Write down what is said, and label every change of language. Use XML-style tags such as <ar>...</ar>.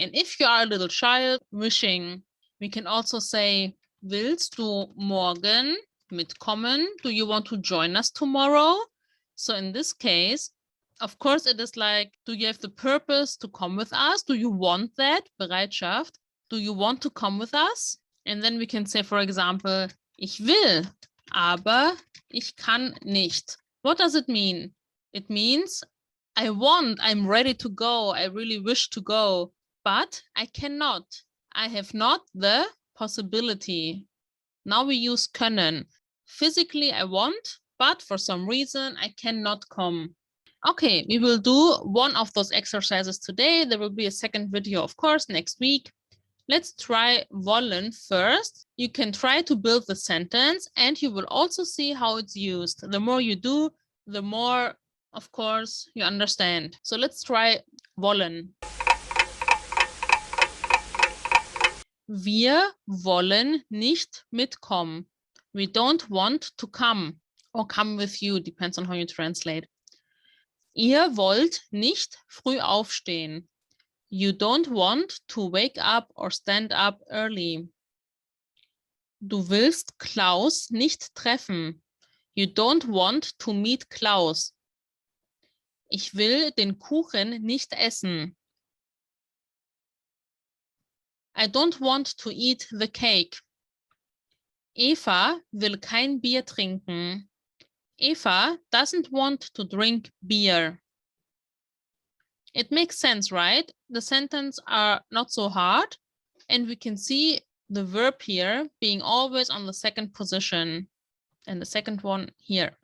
<en>And if you are a little child, wishing. We can also say,</en> <de>willst du morgen mitkommen?</de> <en>Do you want to join us tomorrow? So in this case, of course, it is like, do you have the purpose to come with us? Do you want that? Bereitschaft. Do you want to come with us? And then we can say, for example,</en> <de>ich will, aber ich kann nicht.</de> <en>What does it mean? It means I want, I'm ready to go. I really wish to go, but I cannot. I have not the possibility. Now we use können. Physically, I want, but for some reason, I cannot come. Okay, we will do one of those exercises today. There will be a second video, of course, next week. Let's try wollen first. You can try to build the sentence, and you will also see how it's used. The more you do, the more, of course, you understand. So let's try wollen.</en> <de>Wir wollen nicht mitkommen.</de> <en>We don't want to come. or come with you, depends on how you translate.</en> <de>Ihr wollt nicht früh aufstehen.</de> <en>You don't want to wake up or stand up early.</en> <de>Du willst Klaus nicht treffen.</de> <en>You don't want to meet Klaus.</en> <de>Ich will den Kuchen nicht essen.</de> <en>I don't want to eat the cake.</en> <de>Eva will kein Bier trinken.</de> <en>Eva doesn't want to drink beer. It makes sense, right? The sentences are not so hard, and we can see the verb here being always on the second position, and the second one here.</en>